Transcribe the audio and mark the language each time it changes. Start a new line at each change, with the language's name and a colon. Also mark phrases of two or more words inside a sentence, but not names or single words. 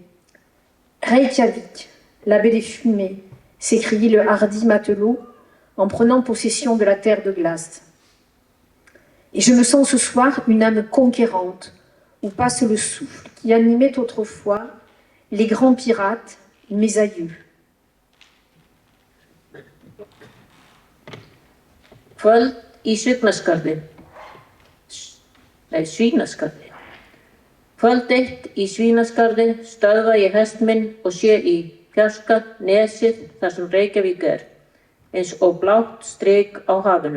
French: Reykjavik, la baie des fumées, s'écriait le hardi matelot en prenant possession de la terre de glace. Et je me sens ce soir une âme conquérante, où passe le souffle qui animait autrefois les grands pirates, mes aïeux.
Icelandic: Kvöld í Svínaskarði. Kvöld eitt í Svínaskarði stöðva ég hest minn og sé í fjarska nesið þar sem Reykjavík eins og blátt strik á hafinu.